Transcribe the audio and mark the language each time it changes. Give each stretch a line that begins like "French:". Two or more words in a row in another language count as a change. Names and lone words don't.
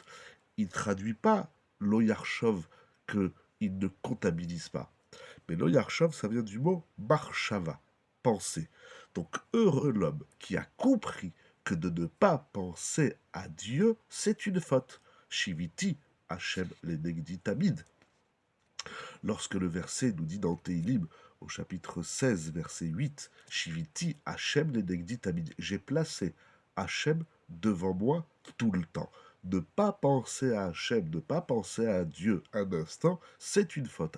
French: Il ne traduit pas
Hebrew: לא יחשב
French: qu'il ne comptabilise pas. Mais
Hebrew: לא יחשב,
French: ça vient du mot Marshava, penser. Donc heureux l'homme qui a compris que de ne pas penser à Dieu, c'est une faute.
Hebrew: שויתי השם לנגדי תמיד.
French: Lorsque le verset nous dit dans Teilim, au chapitre 16, verset 8,
Hebrew: שויתי השם לנגדי תמיד,
French: j'ai placé Hashem devant moi tout le temps. Ne pas penser à Hashem, ne pas penser à Dieu un instant, c'est une faute.